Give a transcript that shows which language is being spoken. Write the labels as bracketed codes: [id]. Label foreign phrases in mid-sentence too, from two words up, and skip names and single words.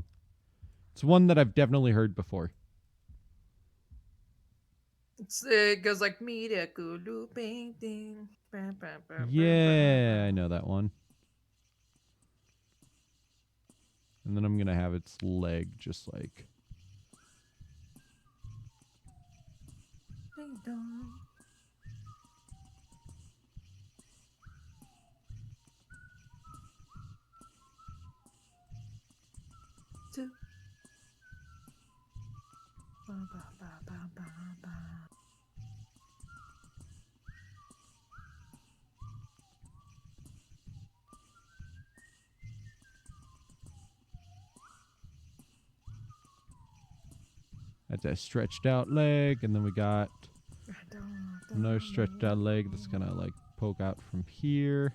[en] It's one that I've definitely heard before. It goes like media kulu painting. Yeah, I know that one. And then I'm going to have its leg just like... Ding dong. Two. Ba, ba, ba, ba, ba, ba. That's a stretched out leg, and then we got another stretched out leg that's gonna like poke out from here.